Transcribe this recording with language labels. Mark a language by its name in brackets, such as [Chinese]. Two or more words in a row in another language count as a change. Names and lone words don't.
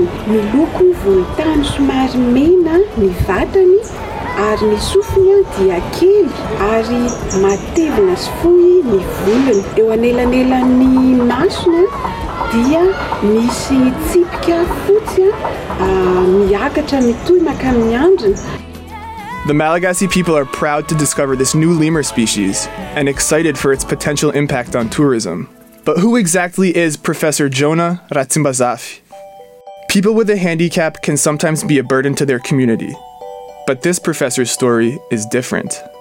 [Malagasy] Miloko volontany somary mena ny vatany ary ny sofiny dia kely ary matevina sy fohy ny volony. Eo anelanelan'ny masony dia misy tsipika fotsy miakatra mitohy makany andriny. [English] The Malagasy people are proud to discover this new lemur species and excited for its potential impact on tourism. But who exactly is Professor Jonah Ratsimbazafi? People with a handicap can sometimes be a burden to their community, but this professor's story is different.